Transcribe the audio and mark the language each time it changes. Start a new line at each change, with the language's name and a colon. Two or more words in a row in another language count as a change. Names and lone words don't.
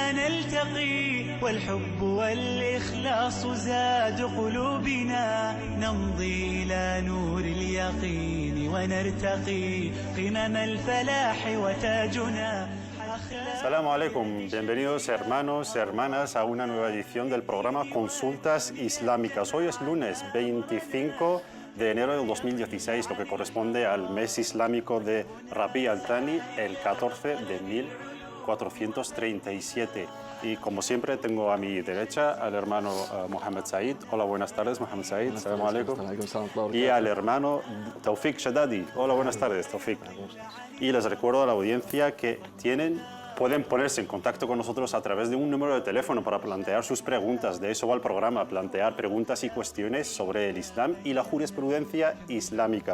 Arabic: نلتقي والحب والإخلاص زاد قلوبنا نمضي إلى نور اليقين ونرتقي قمم الفلاح وتاجنا. السلام عليكم,
Spanish: bienvenidos hermanos y hermanas a una nueva edición del programa Consultas Islámicas. Hoy es lunes 25 de enero del 2016, lo que corresponde al mes islámico de Rabi al-Thani, el 14 de 1437. Y como siempre tengo a mi derecha al hermano Mohammed Said. Hola, buenas tardes, Mohammed Said.
Arabic: السلام عليكم.
Spanish: Y al hermano Tawfiq Shadadi. Hola, buenas tardes, Tawfiq. Y les recuerdo a la audiencia que pueden ponerse en contacto con nosotros a través de un número de teléfono para plantear sus preguntas. De eso va el programa, plantear preguntas y cuestiones sobre el Islam y la jurisprudencia islámica.